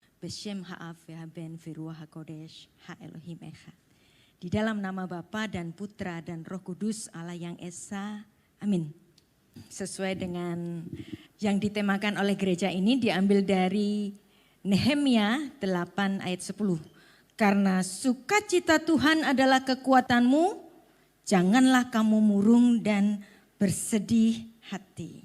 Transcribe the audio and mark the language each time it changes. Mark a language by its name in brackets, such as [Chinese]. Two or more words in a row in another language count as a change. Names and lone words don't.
[Hebrew] בשם האב בן ורוח הקודש ה אלוהים אחד. [Indonesian] Di dalam nama Bapa dan Putra dan Roh Kudus Allah yang Esa. Amin. Sesuai dengan yang ditemakan oleh gereja ini diambil dari Nehemia 8 ayat 10. Karena sukacita Tuhan adalah kekuatanmu, janganlah kamu murung dan bersedih hati.